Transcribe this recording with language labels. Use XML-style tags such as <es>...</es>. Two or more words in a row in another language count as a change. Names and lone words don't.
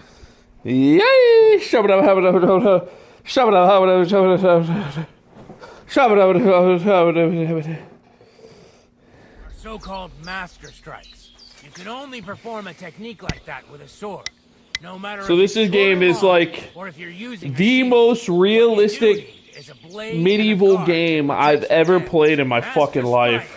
<en>Shabba-dabba-dabba-dabba-dabba. Shabba-dabba-dabba-dabba-dabba. Shabba-dabba-dabba-dabba-dabba. So-called master strikes. You can only perform a technique like that with a sword. No matter So this game is like the most realistic medieval game I've ever played in my fucking life.</en>